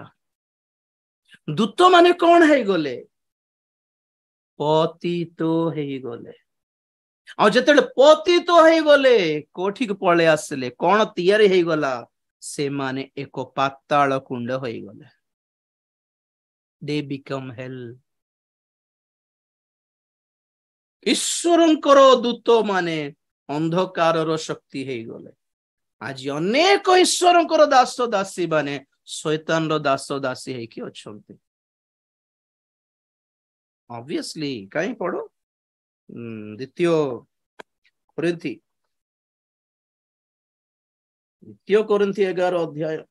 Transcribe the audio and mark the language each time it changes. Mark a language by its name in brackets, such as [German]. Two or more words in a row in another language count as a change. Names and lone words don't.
[Odia] ଦୂତ ମାନେ କଣ ହେଇଗଲେ? ପତିତ ହେଇଗଲେ। ଆଉ ଯେତେବେଳେ ପତିତ ହେଇଗଲେ କୋଠିକୁ ପଳେଇ ଆସିଲେ? କଣ ତିଆରି ହେଇଗଲା? ସେମାନେ ଏକ ପାତାଳ କୁଣ୍ଡ ହେଇଗଲେ। [English] They become hell. [Odia] ଈଶ୍ୱରଙ୍କର ଦୂତ ମାନେ ଅନ୍ଧକାରର ଶକ୍ତି ହେଇଗଲେ। ଆଜି ଅନେକ ଈଶ୍ୱରଙ୍କର ଦାସ ଦାସୀ ମାନେ ଶୈତାନର ଦାସ ଦାସୀ ହେଇକି ଅଛନ୍ତି। Obviously, କାହିଁ ପଢ ଦ୍ୱିତୀୟ କରିନ୍ଥୀ 11 ଅଧ୍ୟାୟ।